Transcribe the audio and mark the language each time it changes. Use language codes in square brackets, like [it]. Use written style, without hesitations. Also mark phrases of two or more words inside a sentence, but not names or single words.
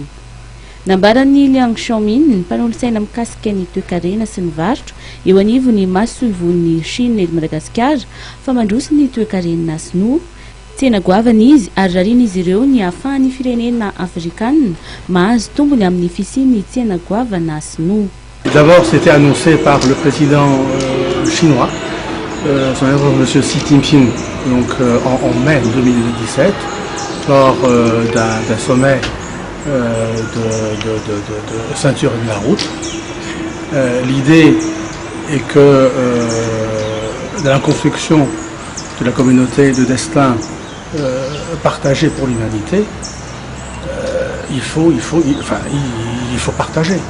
[mg] Nambaran'ny Liang Xiaomin ny mpanolo-tsaina mikasika ny toe-karena sy ny varotra eo anivony masoivon'ny Chine eto Madagasikara fa mandroso ny toe-karena sinoa. Tsena goavana izy ary rarina izy ireo ny ahafahan'ny firenena afrikanina mahazo tombony amin'ny fisian'ny tsena goavana sinoa. [fr] D'abord, c'était annoncé par le président chinois, son Excellence Monsieur Xi Jinping, donc en mai 2017, lors d'un sommet de ceinture de la route. L'idée est que dans la construction de la communauté de destin partagée pour l'humanité, il faut partager.